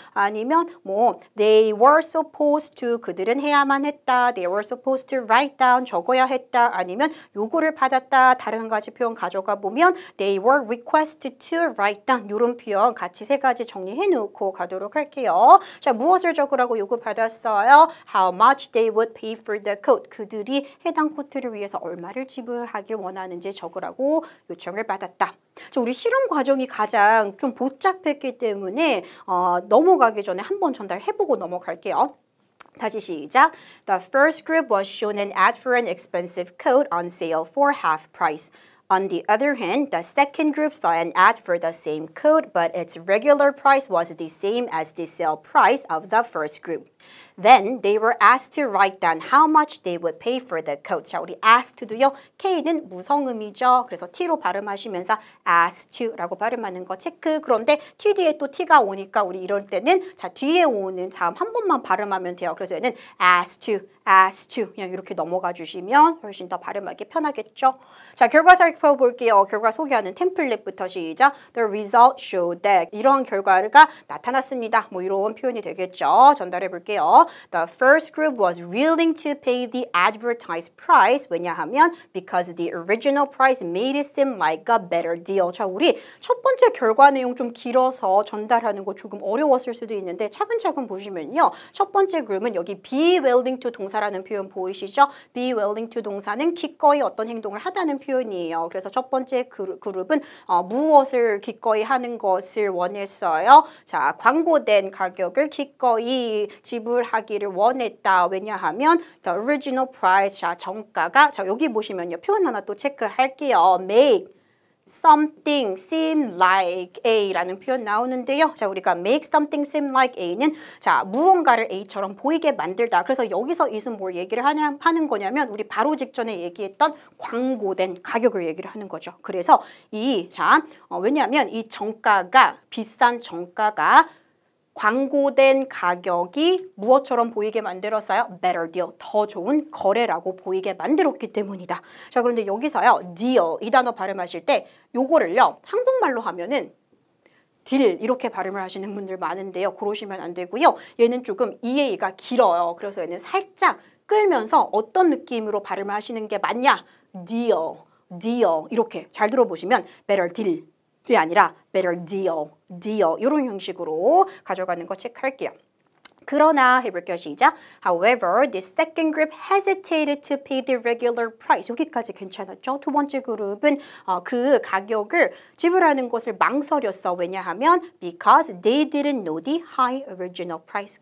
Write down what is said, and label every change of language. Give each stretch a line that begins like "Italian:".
Korean: 아니면 뭐
English: they were supposed to
Korean: 그들은 해야만 했다,
English: they were supposed to write down
Korean: 적어야 했다, 아니면 요구를 받았다, 다른 한 가지 표현 가져가 보면
English: they were requested to write down
Korean: 이런 표현 같이 세 가지 정리해 놓고 가도록 할게요. 자, 무엇을 적으라고 요구받았어요?
English: How much they would pay for the coat.
Korean: 그들이 해당 코트를 위해서 얼마를 지불하길 원하는지 적으라고 요청을 받았다. 자, 우리 실험 과정이 가장 좀 복잡했기 때문에 넘어가기 전에 한번 전달해보고 넘어갈게요. 다시 시작.
English: The first group was shown an ad for an expensive coat on sale for half price. On the other hand, the second group saw an ad for the same coat, but its regular price was the same as the sale price of the first group. Then they were asked to write down how much they would pay for the coat.
Korean: 자, 우리 asked,도요. K는 무성음이죠. 그래서 T로 발음하시면서 asked to라고 발음하는 거 체크. 그런데 T 뒤에 또 T가 오니까 우리 이럴 때는 자 뒤에 오는 자음 한 번만 발음하면 돼요. 그래서 얘는
English: asked to
Korean: 그냥 이렇게 넘어가 주시면 훨씬 더 발음하기 편하겠죠. 자, 결과 살펴볼게요. 결과 소개하는 템플릿부터 시작.
English: The result showed that
Korean: 이런 결과가 나타났습니다. 뭐 이런 표현이 되겠죠. 전달해 볼게요.
English: The first group was willing to pay the advertised price.
Korean: 왜냐하면
English: because the original price made it seem like a better deal.
Korean: 자, 우리 첫 번째 결과 내용 좀 길어서 전달하는 거 조금 어려웠을 수도 있는데 차근차근 보시면요. 첫 번째 그룹은 여기 be willing to 동사라는 표현 보이시죠? be willing to 동사는 기꺼이 어떤 행동을 하다는 표현이에요. 그래서 첫 번째 그룹은 무엇을 기꺼이 하는 것을 원했어요. 자, 광고된 가격을 기꺼이 지불하기를 원했다. 왜냐하면
English: the original price,
Korean: 자, 정가가 자 여기 보시면요. 표현 하나 또 체크할게요.
English: make something seem like
Korean: A라는 표현 나오는데요. 자, 우리가 make something seem like A는 자, 무언가를 A처럼 보이게 만들다. 그래서 여기서 이은 뭘 얘기를 하는 거냐면 우리 바로 직전에 얘기했던 광고된 가격을 얘기를 하는 거죠. 그래서 왜냐하면 이 정가가 비싼 정가가 광고된 가격이 무엇처럼 보이게 만들었어요?
English: Better deal,
Korean: 더 좋은 거래라고 보이게 만들었기 때문이다. 자, 그런데 여기서요, deal 이 단어 발음하실 때 요거를요, 한국말로 하면은 딜 이렇게 발음을 하시는 분들 많은데요. 그러시면 안 되고요. 얘는 조금 EA가 길어요. 그래서 얘는 살짝 끌면서 어떤 느낌으로 발음을 하시는 게 맞냐? deal 이렇게 잘 들어보시면 better deal 이 아니라 better deal 이런 형식으로 가져가는 거 체크할게요. 그러나 해볼게요. 시작.
English: However, the second group hesitated to pay the regular price.
Korean: 여기까지 괜찮았죠? 두 번째 그룹은 그 가격을 지불하는 것을 망설였어. 왜냐하면
English: because they didn't know the high original price.